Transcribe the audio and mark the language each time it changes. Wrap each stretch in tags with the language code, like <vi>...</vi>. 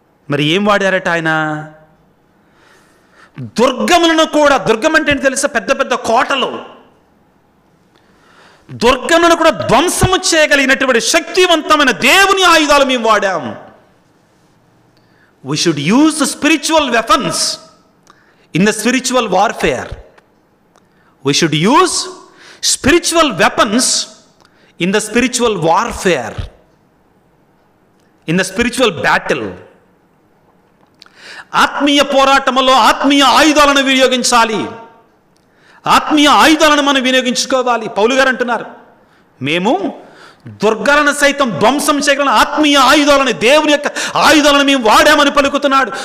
<te>మరి ఏం వాడారట ఆయన? దుర్గములను కూడా, దుర్గం అంటే ఏంటి తెలుసా? పెద్ద పెద్ద కోటలు. దుర్గములను కూడా ధ్వంసము చేయగలిగినటువంటి శక్తివంతమైన దేవుని ఆయుధాలు మేము వాడాం.</te> <en>We should use the spiritual weapons in the spiritual warfare. We should use spiritual weapons in the spiritual warfare, in the spiritual battle.</en> <te>ఆత్మీయ పోరాటములో ఆత్మీయ ఆయుధాలను వినియోగించాలి. ఆత్మీయ ఆయుధాలను మనం వినియోగించుకోవాలి. పౌలు గారు అంటున్నారు, మేము దుర్గాలను సైతం ధ్వంసం చేయగల ఆత్మీయ ఆయుధాలని, దేవుని యొక్క ఆయుధాలను మేము వాడామని పలుకుతున్నాడు.</te>